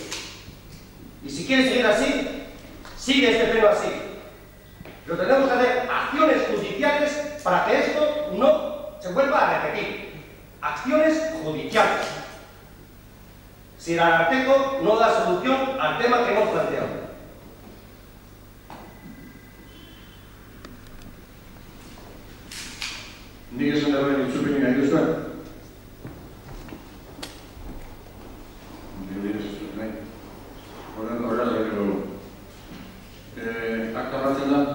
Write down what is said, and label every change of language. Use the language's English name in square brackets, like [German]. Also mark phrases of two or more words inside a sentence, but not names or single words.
[Spanish] Y si quieres seguir así, sigue este pleno así. Pero tenemos que hacer acciones judiciales para que esto no se vuelva a repetir. Acciones judiciales. Si el Ararteko no da solución al tema que hemos planteado. [Basque] Nik esan dagoen itzupini nahi duzuen? Nik ez dut nahi. Horrela gero. Akta batzen da?